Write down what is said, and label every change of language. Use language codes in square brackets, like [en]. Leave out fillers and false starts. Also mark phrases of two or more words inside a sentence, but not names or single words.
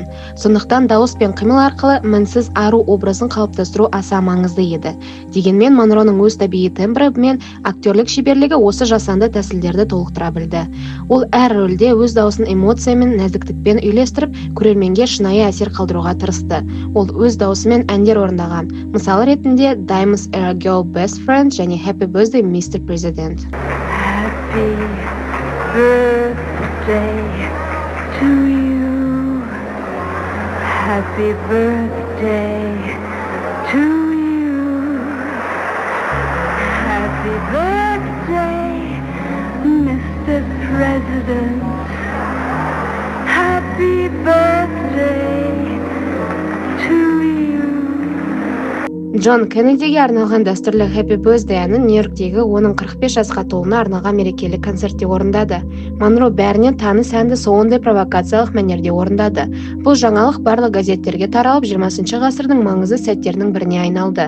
[kk] Сондықтан дауыс пен қимыл арқылы мінсіз ару образын қалыптастыру аса маңызды еді. Дегенмен Монроның өз табиғи тембрі мен актерлік шеберлігі осы жасанды тәсілдерді толықтыра білді. Ол әр рөлде өз дауысын эмоция мен нәзіктікпен үйлестіріп, көрерменге шынайы әсер қалдыруға тырысты. Ол өз даусымен әндер орындаған. Мысалы ретінде Diamonds Are a Girl Best Friend және Happy Birthday Mr. President. [en] Happy birthday birthday to you. Happy birthday to you. Happy birthday, Mr. President. Happy birthday to you. [kk] Джон Кеннедиге арналған дәстүрлі Happy Birthday әнін Нью-Йорктегі оның 45 жасқа толуына арналған мерекелік концертте орындады. Монро бәрінен таныс әнді сондай провокациялық мәнерде орындады. Бұл жаңалық барлық газеттерге таралып, 20 ғасырдың маңызды сәттерінің біріне айналды.